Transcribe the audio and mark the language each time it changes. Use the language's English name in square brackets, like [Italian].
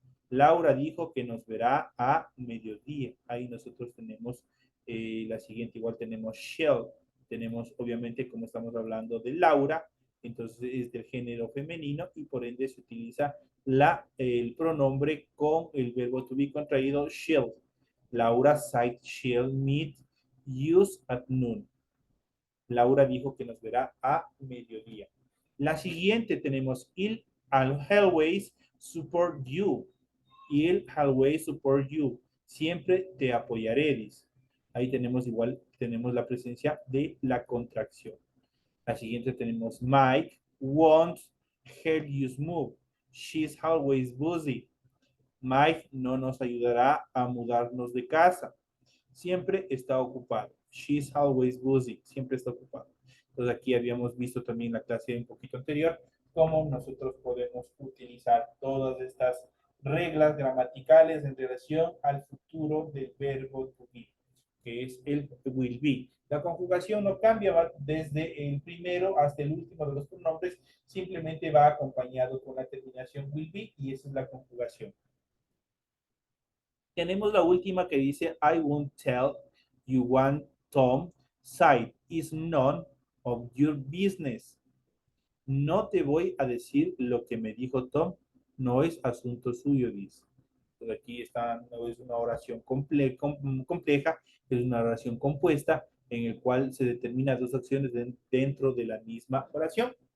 [Spanish] Laura dijo que nos verá a mediodía. Ahí nosotros tenemos la siguiente, igual tenemos shall. Tenemos, obviamente, como estamos hablando de Laura, entonces es del género femenino y por ende se utiliza el pronombre con el verbo to be contraído shall. [English] Laura said she'll meet you at noon. [Spanish] Laura dijo que nos verá a mediodía. La siguiente tenemos [English] I'll always support you. I'll always support you. [Spanish] Siempre te apoyaré, dice. Ahí tenemos igual, tenemos la presencia de la contracción. La siguiente tenemos [English] Mike won't help you move. She's always busy. [Spanish] Mike no nos ayudará a mudarnos de casa. Siempre está ocupado. [English] She's always busy. [Spanish] Siempre está ocupado. Entonces aquí habíamos visto también la clase un poquito anterior cómo nosotros podemos utilizar todas estas reglas gramaticales en relación al futuro del verbo to be, que es el will be. La conjugación no cambia desde el primero hasta el último de los pronombres, simplemente va acompañado con la terminación will be y esa es la conjugación. Tenemos la última que dice [English] I won't tell you what Tom said is none of your business. [Spanish] No te voy a decir lo que me dijo Tom, no es asunto suyo, dice. Entonces aquí está, no es una oración compleja, es una oración compuesta en el cual se determinan dos acciones dentro de la misma oración.